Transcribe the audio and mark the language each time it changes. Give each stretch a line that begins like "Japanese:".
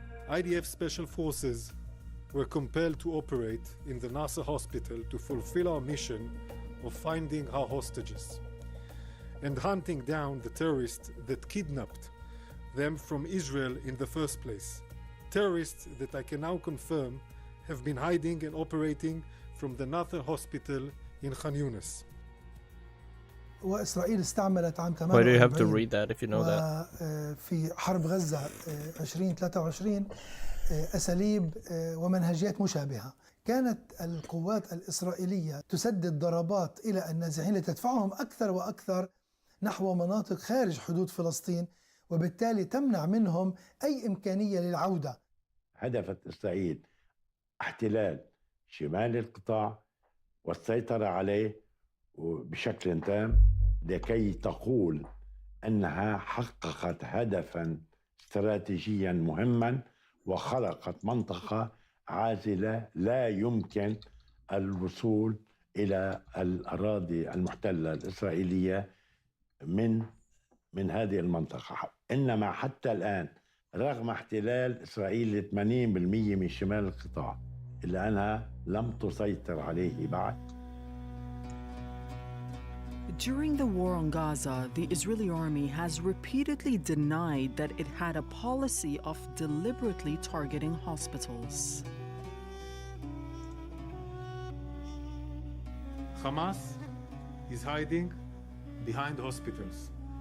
English: IDF special forces were compelled to operate in the Nasser hospital to fulfill our mission of finding our hostages and hunting down the terrorists that kidnapped them from Israel in the first place. Terrorists that I can now confirm have been hiding and operating from the Nasser hospital in Khan Yunis.
Arabic: وإسرائيل استعملت عام 48
English: Why do you have to read that if you know that?
Arabic: في حرب غزة 2023 أساليب ومنهجيات مشابهة. كانت القوات الإسرائيلية تسدد ضربات إلى النازحين لتدفعهم أكثر وأكثر نحو مناطق خارج حدود فلسطين، وبالتالي تمنع منهم أي إمكانية للعودة. هدفت إسرائيل احتلال شمال القطاع والسيطرة عليه بشكل تام لكي تقول أنها حققت هدفاً استراتيجياً مهماً وخلقت منطقة عازلة لا يمكن الوصول إلى الأراضي المحتلة الإسرائيلية من هذه المنطقة. إنما حتى الآن رغم احتلال إسرائيل 80% من شمال القطاع إلا أنها لم تسيطر عليه بعد.
English: During the war on Gaza, the Israeli army has repeatedly denied that it had a policy of deliberately targeting hospitals. Hamas is hiding behind hospitals.